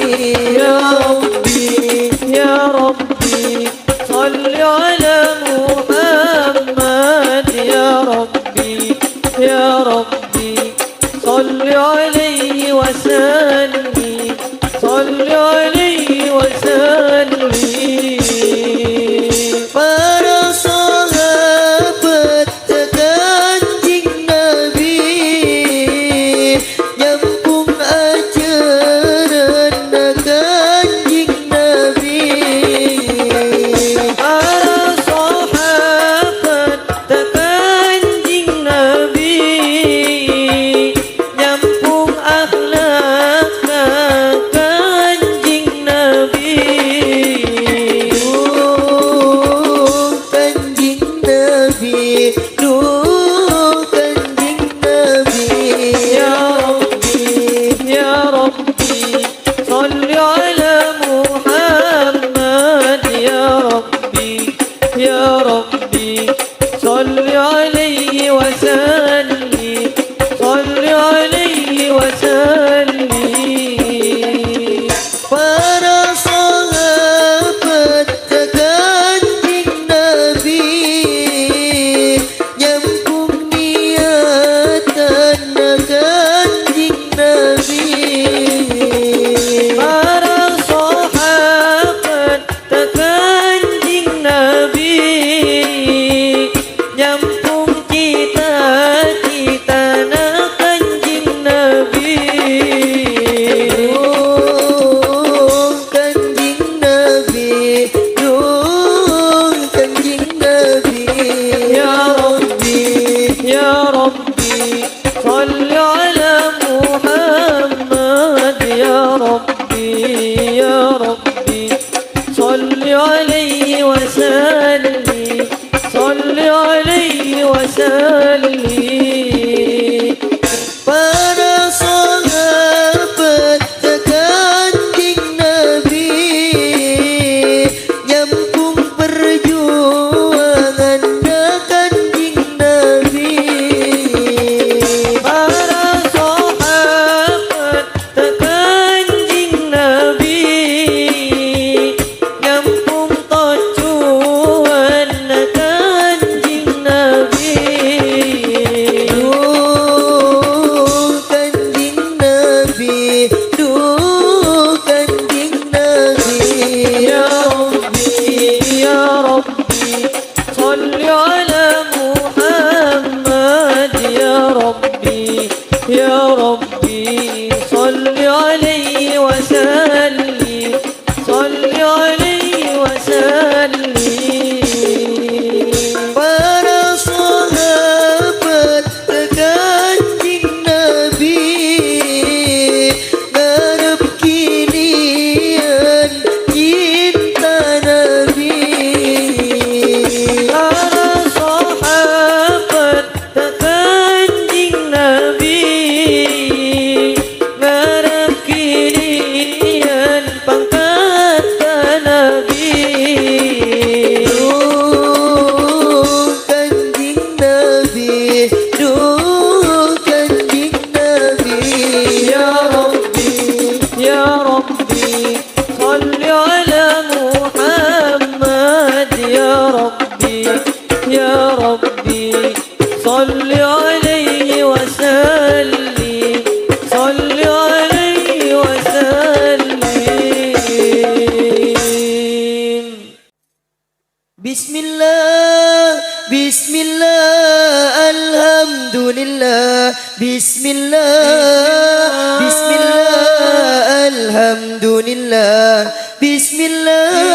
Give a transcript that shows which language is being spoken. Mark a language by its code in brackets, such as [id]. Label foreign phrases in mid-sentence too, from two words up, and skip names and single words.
[ar] يا ربي يا ربي صل على محمد يا ربي يا ربي صل عليه وسلم صل عليه وسلم. [jv] Para sahabat kanjeng Nabi nyambung ajaran kanjeng Nabi. Para sahabat kanjeng Nabi nyambung akhlak kanjeng Nabi. Kanjeng Nabi, kanjeng Nabi. [ar] يا ربي، يا ربي، صل على محمد. يا ربي، يا ربي، صل عليه وسلم، صل عليه وسلم. [jv] Para sahabat kanjeng Nabi nyambung niatan kanjeng Nabi. Para sahabat kanjeng Nabi nyambung cita-cita kanjeng Nabi. Kanjeng Nabi, kanjeng Nabi. [ar] يا ربي، يا ربي، صل على محمد. يا ربي، يا ربي، صل عليه وسلم، صل عليه وسلم. [jv] Para sahabat kanjeng Nabi nyambung perjuangan kanjeng Nabi. Para sahabat kanjeng Nabi nyambung tujuan kanjeng Nabi. Kanjeng Nabi, kanjeng Nabi. [ar] يا ربي، يا ربي، صل على محمد. يا ربي، يا ربي، صل عليه وسلم، صل عليه وسلم. [jv] Para sahabat kanjeng Nabi ngarep kinian cinta Nabi. Para sahabat kanjeng Nabi ngarep kinian pangkat Nabi. Kanjeng Nabi, kanjeng Nabi. [ar] يا ربي، يا ربي، صل على محمد. يا ربي، يا ربي, صل عليه وسلم، صل عليه وسلم. بسم الله، بسم الله، الحمد لله، بسم الله، بسم الله، الحمد لله، بسم الله,